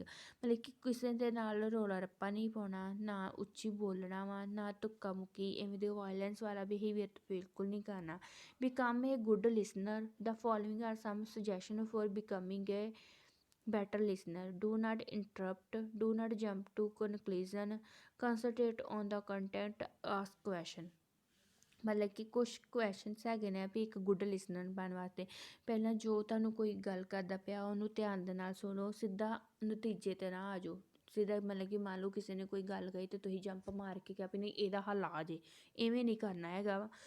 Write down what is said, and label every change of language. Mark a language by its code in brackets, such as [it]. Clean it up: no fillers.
[pa] ਮਤਲਬ ਕਿ ਕਿਸੇ ਦੇ ਨਾਲ ਰੌਲਾ ਰੱਪਾ ਨਹੀਂ ਪਾਉਣਾ, ਨਾ ਉੱਚੀ ਬੋਲਣਾ ਵਾ, ਨਾ ਧੱਕਾ ਮੁੱਕੀ, ਇਵੇਂ ਦੇ ਵਾਇਲੈਂਸ ਵਾਲਾ ਬਿਹੇਵੀਅਰ ਬਿਲਕੁਲ ਨਹੀਂ ਕਰਨਾ। [en] Become a good listener. The following are some suggestion for becoming a better listener. Do not interrupt. Do not jump to conclusion. Concentrate on the content. Ask question. [pa] ਮਤਲਬ ਕਿ ਕੁਛ ਕੁਐਸ਼ਚਨਸ ਹੈਗੇ ਨੇ ਵੀ ਇੱਕ ਗੁੱਡ ਲਿਸਨਰ ਬਣਨ ਵਾਸਤੇ। ਪਹਿਲਾਂ ਜੋ ਤੁਹਾਨੂੰ ਕੋਈ ਗੱਲ ਕਰਦਾ ਪਿਆ ਉਹਨੂੰ ਧਿਆਨ ਦੇ ਨਾਲ ਸੁਣੋ, ਸਿੱਧਾ ਨਤੀਜੇ 'ਤੇ ਨਾ ਆ ਜਾਓ। ਸਿੱਧਾ ਮਤਲਬ ਕਿ ਮੰਨ ਲਓ ਕਿਸੇ ਨੇ ਕੋਈ ਗੱਲ ਕਹੀ ਅਤੇ ਤੁਸੀਂ ਜੰਪ ਮਾਰ ਕੇ ਕਿਹਾ ਵੀ ਨਹੀਂ ਇਹਦਾ ਹੱਲ ਆ ਜੇ, ਇਵੇਂ ਨਹੀਂ ਕਰਨਾ ਹੈਗਾ ਵਾ।